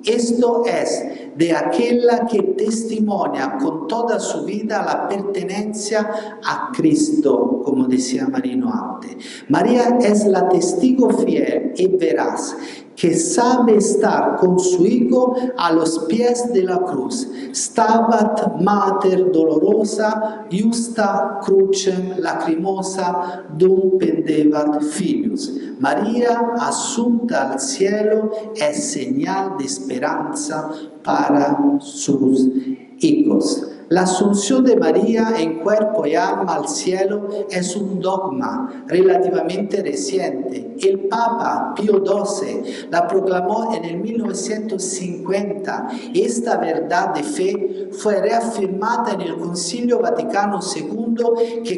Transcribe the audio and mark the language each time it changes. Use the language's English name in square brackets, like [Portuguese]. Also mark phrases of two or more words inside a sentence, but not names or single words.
[Spanish] Esto es, de aquella que testimonia con toda su vida la pertenencia a Cristo, como decía Marino antes. María es la testigo fiel y veraz que sabe estar con su Hijo a los pies de la cruz. [Latin] Stabat mater dolorosa, justa crucem lacrimosa, dum pendebat filius. [Spanish] María, asunta al cielo, es señal de esperanza para sus hijos. La asunción de María en cuerpo y alma al cielo es un dogma relativamente reciente. El Papa Pío XII la proclamó en el 1950 y esta verdad de fe fue reafirmada en el Concilio Vaticano II, que